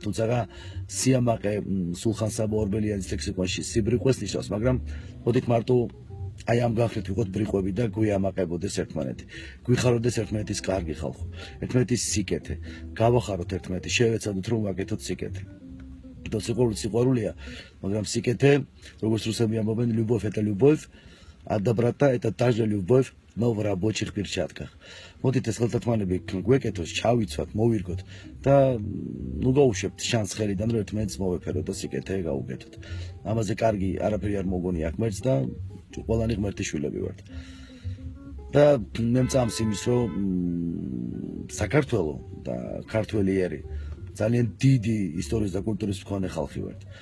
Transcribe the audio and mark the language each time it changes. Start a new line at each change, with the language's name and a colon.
Georgian: თუმცა სიამაყე სულხან საბო ორბელიანის ლექსიკონში სიბრიყვეს ნიშნავს, მაგრამ მოდით მარტო აი ამ განხრით ვიყოთ ბრიყვები და გვიამაყებოდეს ერთმანეთი. გვიხაროდეს ერთმანეთის კარგი ხალხო, ერთმანეთის სიკეთე. გავახაროთ ერთმანეთი, შევეცადოთ რომ ვაკეთოთ სიკეთე. და სიყვარულია, მაგრამ სიკეთე, როგორც რუსები ამბობენ,
Russian: любовь это любовь, а доброта это та же любовь, но в рабочих перчатках.
Georgian: მოდით ეს ხელთათმანები გვეკეთოს, ჩავიცვათ, მოვირგოთ და გავუშვებთ შანს ხელიდან, რომ ერთმანეთს მოვეფეროთ და სიკეთე გავუკეთოთ. ამაზე კარგი არაფერი არ მოგონია ღმერთს და ყველანი ღმერთის შვილები ვართ. და მე მწამს იმის, რომ საქართველო და ქართველიერი ძალიან დიდი ისტორიის და კულტურის მქონე ხალხი ვართ.